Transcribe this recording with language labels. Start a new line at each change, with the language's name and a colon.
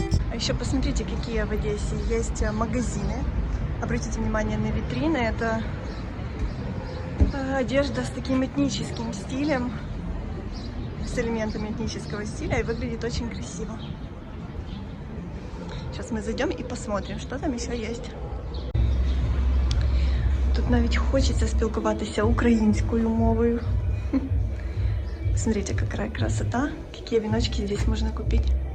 Russian: А еще посмотрите, какие в Одессе есть магазины. Обратите внимание на витрины. Это одежда с таким этническим стилем, с элементами этнического стиля, и выглядит очень красиво. Сейчас мы зайдем и посмотрим, что там еще есть.
Ukrainian: Тут навіть хочеться спілкуватися українською мовою.
Russian: Смотрите, какая красота, какие веночки здесь можно купить.